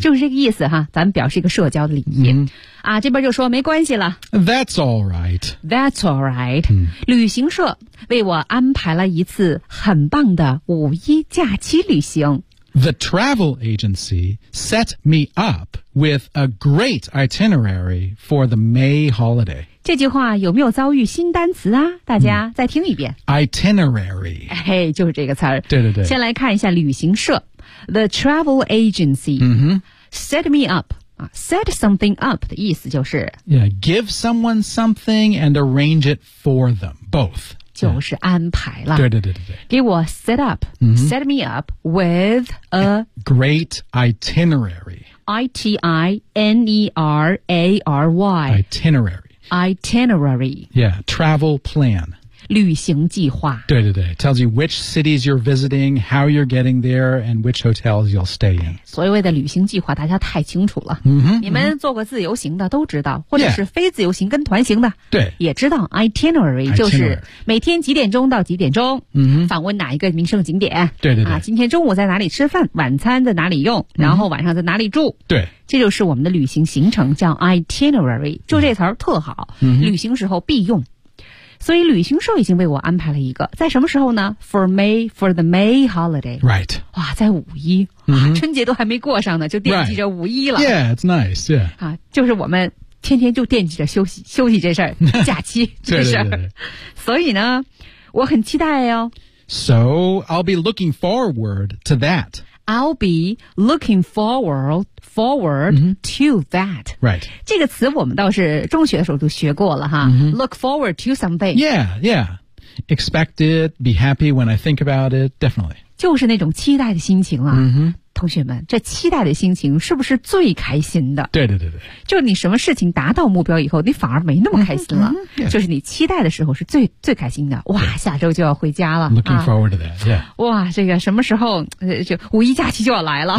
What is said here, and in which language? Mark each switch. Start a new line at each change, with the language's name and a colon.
Chinese: 就是这个意思哈咱们表示一个社交的礼仪、嗯、啊，这边就说没关系了
English: That's alright That's alright、嗯、
Chinese: 旅行社为我安排了一次很棒的五一假期旅行
English: The travel agency set me up with a great itinerary for the May holiday
Chinese: 这句话有没有遭遇新单词啊大家再听一遍。
English: Itinerary.
Chinese: 嘿就是这个词儿。对对对。先来看一下旅行社。
English: The travel agency、 mm-hmm. set me up.、set something up
Chinese: 的意思就是。
English: Yeah, give someone something and arrange it for them, both.
Chinese: 就是安排了。对对对对对。给我 set up,、 mm-hmm.
English: set me up with a great itinerary. I-T-I-N-E-R-A-R-Y. Itinerary. Itinerary. Yeah, travel plan.
Chinese: 旅行计划。对对对
English: ，tells you which cities you're visiting, how you're getting there, and which hotels you'll stay in.
Chinese: 所谓的旅行计划，大家太清楚了。Mm-hmm, 你们做过自由行的都知道，或者是非自由行跟团行的，对、yeah. ，也知道 itinerary 就是每天几点钟到几点钟，访问哪一个名胜景点。对对对，啊，今天中午在哪里吃饭，晚餐在哪里用，然后晚上在哪里住。 Mm-hmm. 对。这就是我们的旅行行程，叫 itinerary， 就这词儿特好，旅行时候必用。所以旅行社已经为我安排了一个，在什么时候呢 ？
English: For May, for the May holiday. Right.
Chinese: 哇，在五一，春节都还没过上呢，就惦记着五一了。
English: Right. Yeah, it's nice. Yeah.
Chinese: 啊，就是我们天天就惦记着休息这事儿，假期这事儿。所以呢，我很期待哦。
English: So I'll be looking forward to that. I'll be looking forward、mm-hmm. to that. Right.
Chinese: 这个词我们倒是中学的时候都学过了哈、mm-hmm.
English: Look forward to something. Yeah, yeah. Expect it, be happy when I think about it, definitely.
Chinese: 就是那种期待的心情啊、 mm-hmm. 同学们，这期待的心情是不是最开心的？对对对对。就你什么事情达到目标以后，你反而没那么开心了。
English: Mm-hmm. Yeah.
Chinese: 就是你期待的时候是最开心的。哇，下周就要回家了。
English: Looking forward to that, yeah.
Chinese: 哇，这个什么时候，就五一假期就要来了。